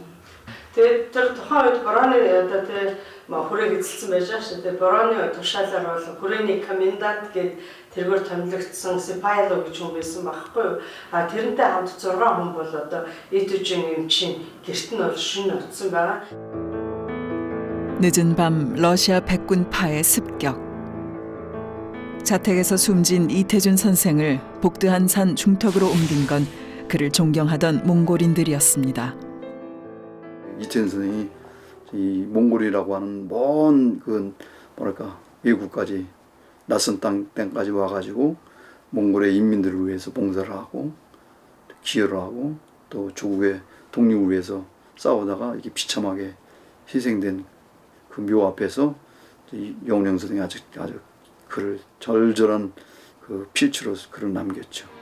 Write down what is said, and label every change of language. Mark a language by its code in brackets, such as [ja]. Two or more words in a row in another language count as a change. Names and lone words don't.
[mn] Тэгээд тэр тухайн үед Бороны одоо тэр хүрээг эзэлсэн байж байгаа шүү дээ. Бороны тушаалаар бол хүрээний комендант гээд тэргээр томилогдсон Сипайло гэж хүн байсан байхгүй юу? А тэрнтэй хамт 6 хүн бол одоо Итэжийн эмчийн гэрт нь бол шин очсон байгаа. [ko] 늦은 밤 러시아 백군파의 습격. 자택에서 숨진 이태준 선생을 복드한 산 중턱으로 옮긴 건 그를 존경하던 몽골인들이었습니다. 이태준 선생이 이 몽골이라고 하는 먼 그 뭐랄까 외국까지 낯선 땅까지 와가지고 몽골의 인민들을 위해서 봉사를 하고 기여를 하고 또 조국의 독립을 위해서 싸우다가 이렇게 비참하게 희생된 그 묘 앞에서 영령 선생이 아주 그를 절절한 그 필추로 그를 남겼죠.